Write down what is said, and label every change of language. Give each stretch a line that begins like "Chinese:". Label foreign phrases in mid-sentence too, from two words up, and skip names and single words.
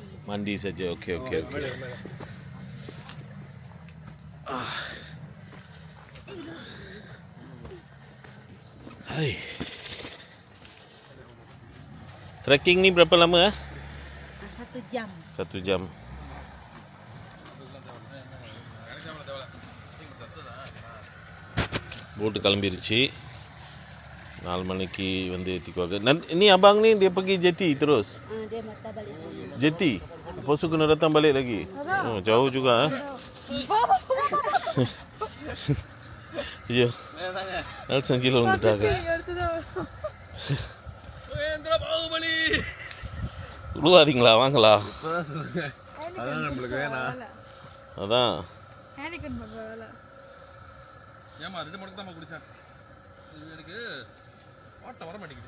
Malay: Mandi saja. Okey. Hai. Trekking ni berapa lama? 1 jam. 1 jam.
Tamil: போட்டு கிளம்பிருச்சு. 4 மணிக்கு வந்து ஏற்றிக்குவாங்க.
Malay: Ni abang ni dia pergi jeti terus? Dia mata balik sini. Jeti? Lepas tu kena datang balik lagi? Oh, jauh juga. Ya.
Tamil: Nelson kilo வந்துட்டாங்க. உழுவாதீங்களா? வாங்களா? அதான் நம்மளுக்கு வேணாம். அதான் ஏமா 2 மணிக்கு தான் குடிச்சேன். எனக்கு ஓட்ட வர மாட்டேங்குது.